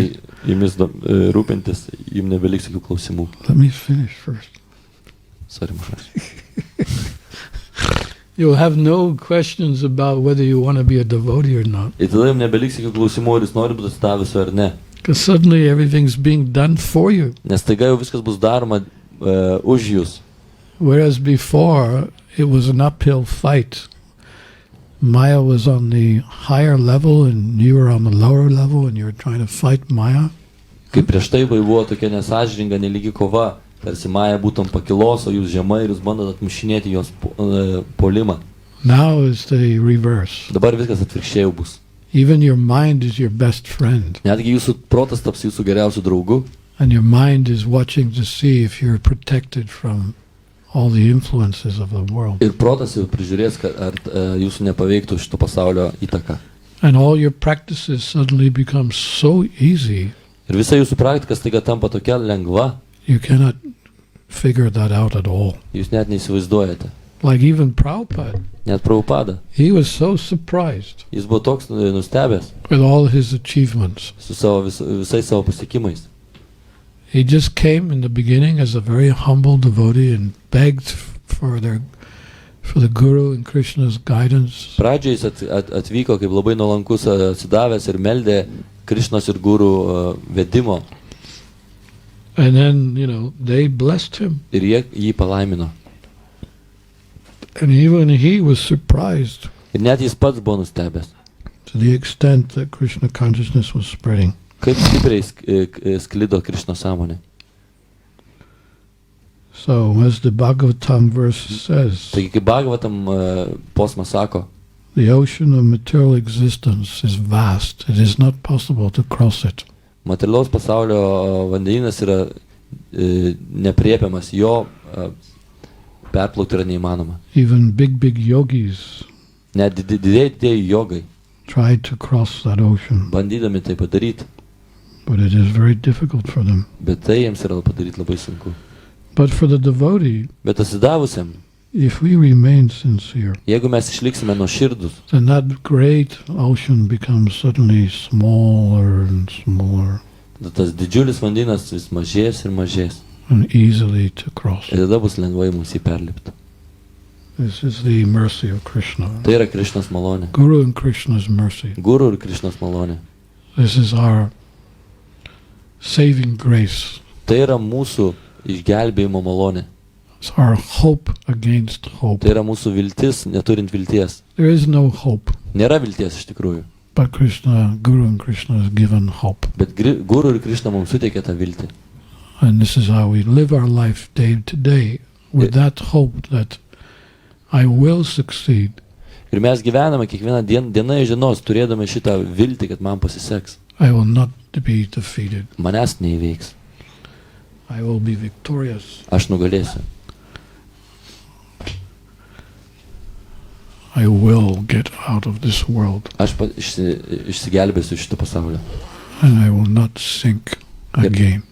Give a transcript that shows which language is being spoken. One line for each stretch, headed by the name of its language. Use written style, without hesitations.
Lithuanian: asmeniškai jumis rūpintis, jums nebeliks jokių klausimų.
English: Let me finish first. Sorry,
Lithuanian: mušas.
English: You'll have no questions about whether you want to be a devotee or not.
Lithuanian: Ir tada jums nebeliks jokių klausimų, ar jis nori būti atsidavęs ar ne.
English: Because suddenly everything's being done for you.
Lithuanian: Nes taiga jau viskas bus daroma už jūs.
English: Whereas before, it was an uphill fight. Maya was on the higher level and you were on the lower level and you were trying to fight Maya.
Lithuanian: Kaip prieš tai buvo tokia nesąžininga, nelygi kova, tarsi Maja būtum pakilos, o jūs žemai ir jūs bandot atmušinėti jos puolimą.
English: Now it's the reverse.
Lithuanian: Dabar viskas atvirkščiai jau bus.
English: Even your mind is your best friend.
Lithuanian: Netgi jūsų protas taps jūsų geriausių draugų.
English: And your mind is watching to see if you're protected from all the influences of the world.
Lithuanian: Ir protas jau prižiūrės, kad ar jūsų nepaveiktų šito pasaulio įtaka.
English: And all your practices suddenly become so easy.
Lithuanian: Ir visa jūsų praktika staiga tampa tokia lengva.
English: You cannot figure that out at all.
Lithuanian: Jūs net neįsivaizduojate.
English: Like even Prabhupada.
Lithuanian: Net Prabhupada.
English: He was so surprised.
Lithuanian: Jis buvo toks nustebęs.
English: With all his achievements.
Lithuanian: Su savo visais savo pasiekimais.
English: He just came in the beginning as a very humble devotee and begged for the Guru and Krishna's guidance.
Lithuanian: Pradžiai jis atvyko kaip labai nuolankus atsidavęs ir meldė Krishnos ir Guru vedimo.
English: And then, they blessed him.
Lithuanian: Ir jie jį palaimino.
English: And even he was surprised.
Lithuanian: Ir net jis pats buvo nustebęs.
English: To the extent that Krishna consciousness was spreading.
Lithuanian: Kaip stipriai sklido Krishno sąmonė.
English: So, as the Bhagavatam verse says,
Lithuanian: Taigi, kaip Bhagavatam posmas sako,
English: the ocean of material existence is vast. It is not possible to cross it.
Lithuanian: materialaus pasaulio vandenynas yra nepriepiamas, jo perplaukti yra neįmanoma.
English: Even big yogis
Lithuanian: Net didėjai jogai
English: tried to cross that ocean,
Lithuanian: bandydami tai padaryti,
English: but it is very difficult for them.
Lithuanian: bet tai jiems yra padaryti labai sunku.
English: But for the devotee,
Lithuanian: Bet atsidavusiam,
English: if we remain sincere,
Lithuanian: jeigu mes išliksime nuoširdus,
English: then that great ocean becomes suddenly smaller and smaller
Lithuanian: tas didžiulis vandenynas vis mažės ir mažės.
English: and easily to cross.
Lithuanian: Ir tada bus lengvai mums jį perlipti.
English: This is the mercy of Krishna.
Lithuanian: Tai yra Krišnos malonė.
English: Guru and Krishna's mercy.
Lithuanian: Guru ir Krišnos malonė.
English: This is our saving grace.
Lithuanian: Tai yra mūsų išgelbėjimo malonė.
English: It's our hope against hope.
Lithuanian: Tai yra mūsų viltis, neturint vilties.
English: There is no hope,
Lithuanian: Nėra vilties iš tikrųjų.
English: but Guru and Krishna has given hope.
Lithuanian: Bet Guru ir Krišna mums suteikia tą viltį.
English: And this is how we live our life day to day, with that hope that I will succeed.
Lithuanian: Ir mes gyvename kiekvieną dieną iš dienos, turėdami šitą viltį, kad man pasiseks.
English: I will not be defeated.
Lithuanian: Manęs neįveiks.
English: I will be victorious.
Lithuanian: Aš nugalėsiu.
English: I will get out of this world.
Lithuanian: Aš išsigelbėsiu šitą pasaulio.
English: And I will not sink again.